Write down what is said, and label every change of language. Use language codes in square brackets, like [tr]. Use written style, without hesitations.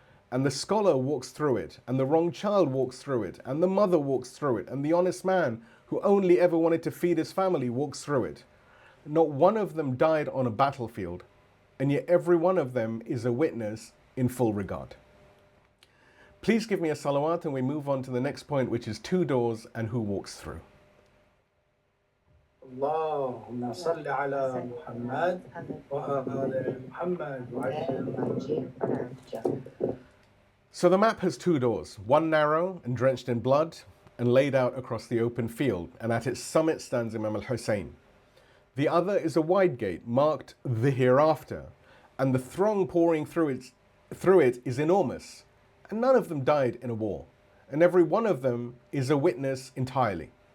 [en] And the scholar walks through it, and the wrong child walks through it, and the mother walks through it, and the honest man who only ever wanted to feed his family walks through it. Not one of them died on a battlefield, and yet every one of them is a witness in full regard. Please give me a salawat and we move on to the next point, which is two doors and who walks through. [ar] اللهم صل على محمد وآل محمد وعجل. [en] So the map has two doors, one narrow and drenched in blood and laid out across the open field, and at its summit stands Imam al-Hussein. The other is a wide gate marked the Hereafter, and the throng pouring through it is enormous, and none of them died in a war, and every one of them is a witness entirely.